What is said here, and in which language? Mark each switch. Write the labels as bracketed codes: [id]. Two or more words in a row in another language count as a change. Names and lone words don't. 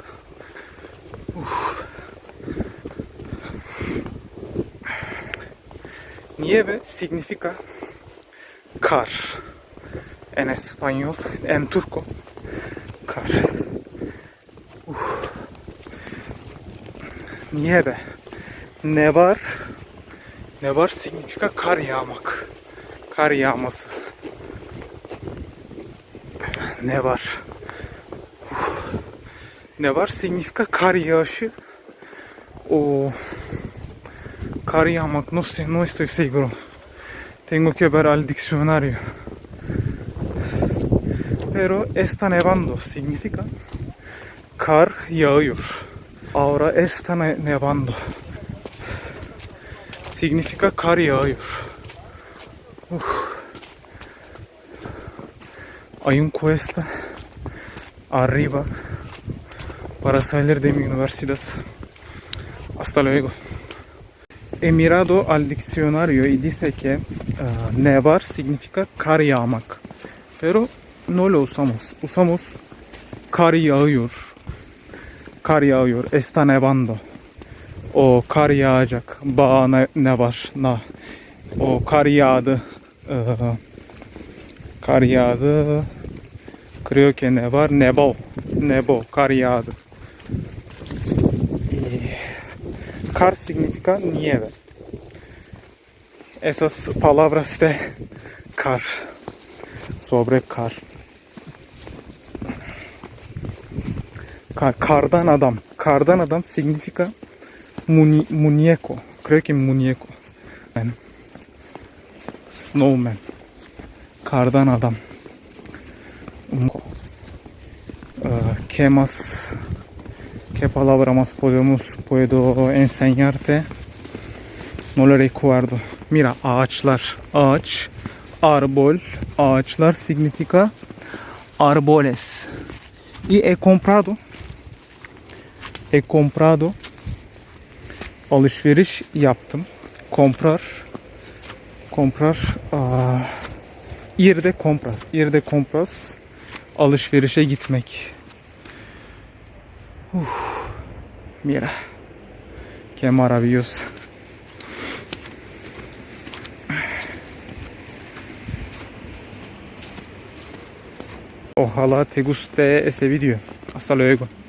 [es] Nieve significa kar. En español, en turco, kar. Nieve. Nevar. Nevar significa [tr] kar yağmak. Kar yağması. Nevar. [es] Nevar significa [tr] kar yağışı. Kar yağmak, [es] no estoy seguro. Tengo que ver al diccionario. Pero está nevando significa [tr] kar yağıyor. [es] Ahora está nevando significa [tr] kar yağıyor. [es] Hay un cuesta arriba para salir de mi universidad. Hasta luego. He mirado al diccionario y dice que nevar significa [tr] kar yağmak. [es] Pero no lo usamos. Usamos [tr] kar yağıyor. Kar yağıyor. [es] Está nevando. [tr] O kar yağacak. Ne var? O kar yağdı. Kar yağdı. [es] Creo que nevar. Nevó. [tr] Kar yağdı. [es] Kar significa nieve. Esas palabras de kar. [tr] Sobre kar. Kardan adam. Kardan adam [es] significa muñeco. Creo que muñeco. [en] Snowman. [tr] Kardan adam. [es] ¿Qué palabra más puedo enseñarte? No lo recuerdo. Mira, [tr] ağaçlar. Ağaç. [es] Árbol. Ağaçlar significa árboles. Y he comprado. [tr] Alışveriş yaptım. [es] Comprar. Ir de compras. [tr] Alışverişe gitmek. [es] Mira. Qué maravilloso. Ojalá te guste ese video. Hasta luego.